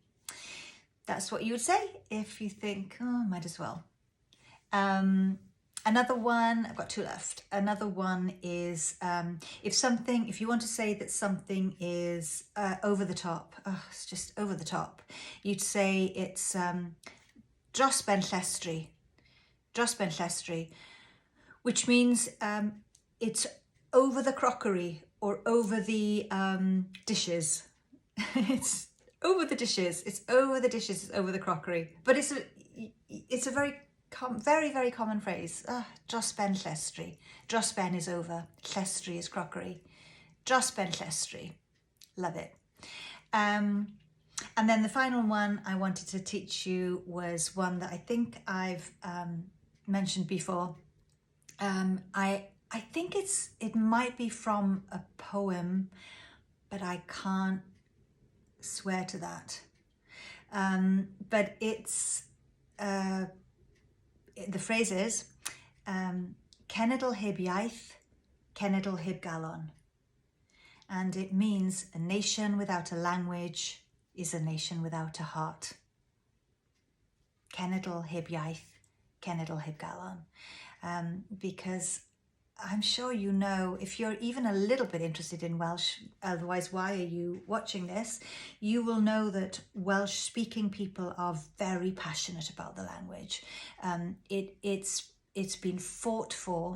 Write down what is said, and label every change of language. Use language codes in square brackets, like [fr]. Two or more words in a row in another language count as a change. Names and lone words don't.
[en] That's what you would say if you think, might as well. Another one, I've got two left. Another one is if you want to say that something is over the top, it's just over the top, you'd say it's [cy] dros ben llestri. Dros ben llestri, [en] which means it's over the crockery or over the dishes. It's over the dishes. It's over the dishes. It's over the crockery. But it's a very very common phrase. [cy] Dros ben llestri. Dros ben [en] is over. [cy] Llestri [en] is crockery. [cy] Dros ben llestri. [en] Love it. And then the final one I wanted to teach you was one that I think I've mentioned before. I think it might be from a poem, but I can't swear to that. But it's the phrase is [cy] cenedl heb iaith, cenedl heb galon. [en] And it means a nation without a language is a nation without a heart. [cy] Cenedl heb iaith, cenedl heb galon. [en] Because I'm sure you know, if you're even a little bit interested in Welsh, otherwise why are you watching this? You will know that Welsh speaking people are very passionate about the language. It's been fought for.